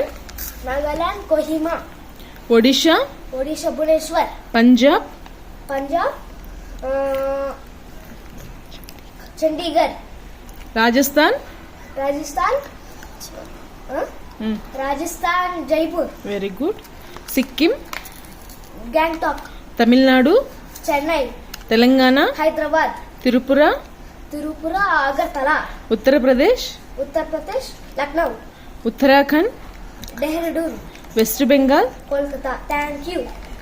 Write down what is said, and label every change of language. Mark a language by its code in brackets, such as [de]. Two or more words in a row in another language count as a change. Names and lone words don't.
[en] Kohima, Odisha, Bhubaneswar, Punjab, Chandigarh, Rajasthan, Jaipur, very good, Sikkim, Gangtok, Tamil Nadu, Chennai, Telangana, Hyderabad, Tirupura, Agartala, Uttar Pradesh, Lucknow, Uttarakhand, Dehradun, West Bengal, Kolkata. Thank you.